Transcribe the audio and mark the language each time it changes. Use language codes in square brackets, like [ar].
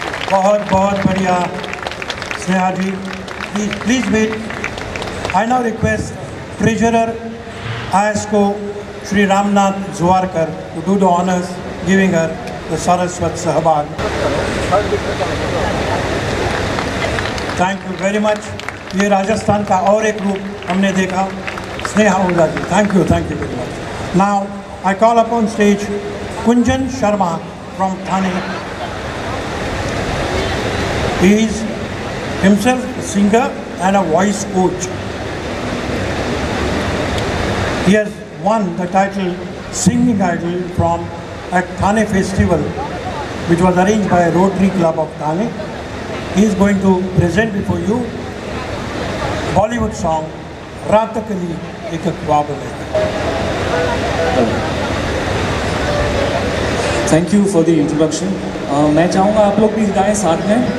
[hi] बहुत बहुत बढ़िया स्नेहा जी. [en] Please wait. I now request treasurer ISCO Shri Ramnath Zuarkar to do the honors giving her the Saraswat Sahbag. Thank you very much. [hi] ये राजस्थान का और एक रूप हमने देखा, Sneha Ojha ji. [en] Thank you very much. Now I call upon stage Kunjan Sharma from Thane. He is himself a singer and a voice coach. He has won the title Singing Idol from at Thane Festival, which was arranged by Rotary Club of Thane. He is going to present before you Bollywood song [hi] रात कली एक ख्वाब में. [en] Thank you for the introduction. [hi] मैं चाहूँगा आप लोग भी गाएं साथ में.